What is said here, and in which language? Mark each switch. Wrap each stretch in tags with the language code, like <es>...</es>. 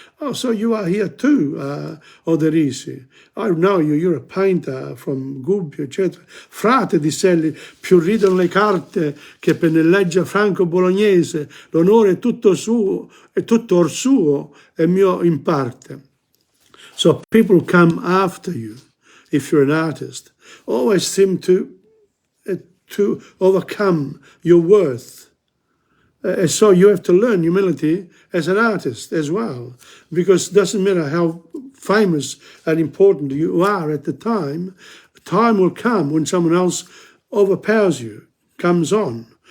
<en>Oh, so you are here too, Oderisi. I know you, you're a painter from Gubbio, eccetera.</en> <it>Frate, diss'egli, più ridono le carte che pennelleggia franco-bolognese, l'onore è tutto suo, è tutto or suo, è mio in parte.</it> <en>So people come after you, if you're an artist, always seem to overcome your worth. So you have to learn humility as an artist as well, because it doesn't matter how famous and important you are at the time will come when someone else overpowers you, comes on.</en>